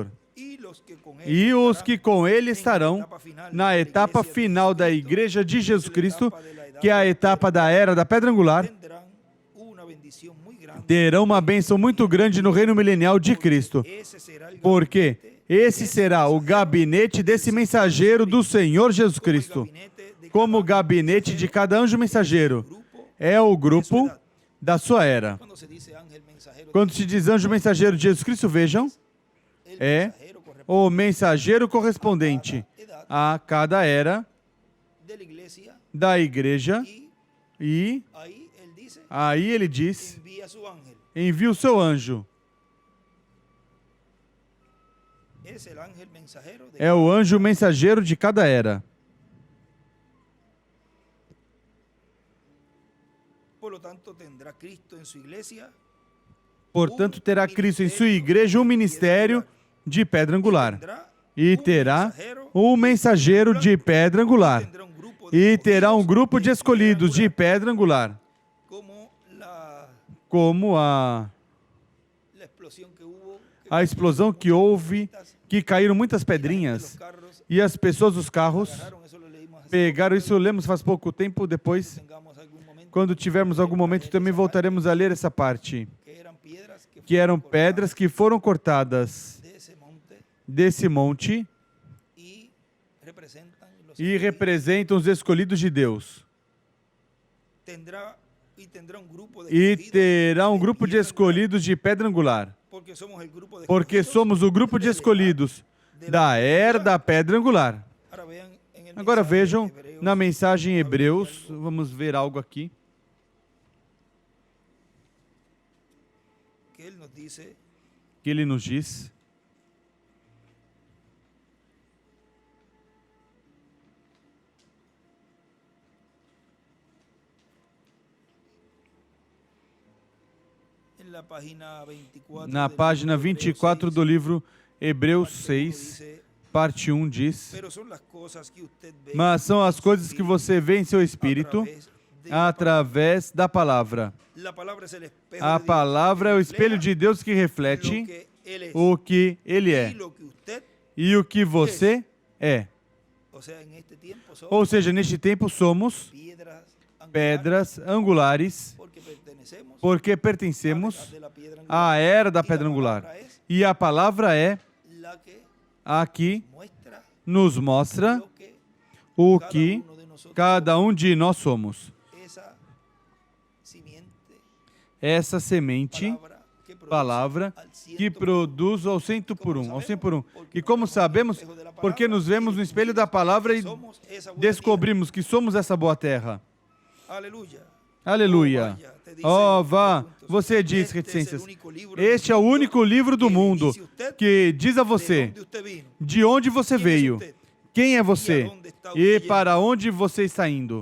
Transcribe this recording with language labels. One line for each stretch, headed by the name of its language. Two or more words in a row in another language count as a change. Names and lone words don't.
Portuguese: E os que com ele estarão na etapa final da Igreja de Jesus Cristo, que é a etapa da era da pedra angular, terão uma bênção muito grande no reino milenial de Cristo, porque esse será o gabinete desse mensageiro do Senhor Jesus Cristo, como o gabinete de cada anjo mensageiro. É o grupo da sua era. Quando se diz anjo mensageiro de Jesus Cristo, vejam, é o mensageiro correspondente a cada era
Spanish: de la iglesia
Portuguese: da igreja.
Spanish: y
Portuguese: E
Spanish: ahí él dice,
Portuguese: aí ele diz:
Spanish: envía su ángel.
Portuguese: envia o seu anjo.
Spanish: Es el ángel mensajero de
Portuguese: É o anjo mensageiro de cada era.
Spanish: Por lo tanto, tendrá Cristo en su iglesia
Portuguese: Portanto, terá Cristo em sua igreja um ministério de pedra angular. E terá um mensageiro de pedra angular.
Spanish: tendrá un grupo
Portuguese: E terá um
Spanish: escogidos
Portuguese: grupo de escolhidos de angular, pedra angular.
Spanish: como
Portuguese: Como a
Spanish: explosión que hubo, que
Portuguese: a explosão que houve, que caíram muitas
Spanish: los
Portuguese: pedrinhas.
Spanish: carros
Portuguese: E as pessoas dos carros
Spanish: agarraron, eso lo leímos hace
Portuguese: pegaram
Spanish: poco,
Portuguese: isso, lemos faz pouco tempo. Depois,
Spanish: tengamos algún momento,
Portuguese: quando tivermos algum momento, também voltaremos a ler essa parte.
Spanish: que
Portuguese: Que eram
Spanish: eran piedras
Portuguese: pedras que foram cortadas
Spanish: de ese monte
Portuguese: desse monte
Spanish: y representan los
Portuguese: e
Spanish: escogidos.
Portuguese: representam os escolhidos de Deus.
Spanish: Tendrá un grupo de
Portuguese: E
Spanish: escogidos
Portuguese: terá um grupo de
Spanish: piedra angular,
Portuguese: escolhidos de pedra angular.
Spanish: porque somos el grupo de
Portuguese: Porque
Spanish: escogidos
Portuguese: somos o grupo de
Spanish: de la-
Portuguese: escolhidos
Spanish: de la
Portuguese: da pedra era angular. da pedra angular.
Spanish: Ahora vean en el
Portuguese: Agora
Spanish: mensaje de
Portuguese: vejam
Spanish: Hebreos,
Portuguese: na mensagem em
Spanish: vamos a ver
Portuguese: Hebreus,
Spanish: algo
Portuguese: vamos ver algo aqui,
Spanish: que él nos dice,
Portuguese: que ele nos diz.
Spanish: en la página 24
Portuguese: Na
Spanish: del
Portuguese: página
Spanish: libro de Hebreos
Portuguese: 24 do 6, livro Hebreus parte 1 6,
Spanish: dice,
Portuguese: parte 1 diz:
Spanish: pero son las cosas que usted ve
Portuguese: mas são as
Spanish: en su
Portuguese: coisas que
Spanish: espíritu
Portuguese: você vê em seu espírito
Spanish: a través de la
Portuguese: através da palavra.
Spanish: palabra. La palabra es el espejo
Portuguese: A
Spanish: de Dios,
Portuguese: palavra é o espelho
Spanish: refleja
Portuguese: de Deus que
Spanish: lo
Portuguese: reflete
Spanish: que él es
Portuguese: o que ele
Spanish: y
Portuguese: é
Spanish: lo que usted,
Portuguese: e o que você é.
Spanish: o sea, en este tiempo somos
Portuguese: Ou seja, neste tempo somos
Spanish: piedras angulares,
Portuguese: pedras angulares
Spanish: porque pertenecemos
Portuguese: porque
Spanish: a la
Portuguese: pertencemos
Spanish: edad de la piedra
Portuguese: à
Spanish: angular.
Portuguese: era da
Spanish: Y la
Portuguese: pedra angular.
Spanish: palabra es
Portuguese: E a palavra é
Spanish: la que
Portuguese: a que
Spanish: muestra
Portuguese: nos mostra
Spanish: lo que
Portuguese: o
Spanish: cada
Portuguese: que
Spanish: uno de nosotros
Portuguese: cada um de nós somos.
Spanish: esa simiente,
Portuguese: Essa semente, palavra,
Spanish: al ciento
Portuguese: que
Spanish: por uno.
Portuguese: produz ao cento por um, ao 100 por um. E como sabemos, porque nos vemos no espelho da palavra e
Spanish: Somos esa buena
Portuguese: descobrimos que somos essa boa terra.
Spanish: tierra. Aleluya.
Portuguese: Aleluia. Oh, vá, você diz, reticências, este é o único livro do mundo que diz a você de onde você veio, quem é você e para onde você está indo.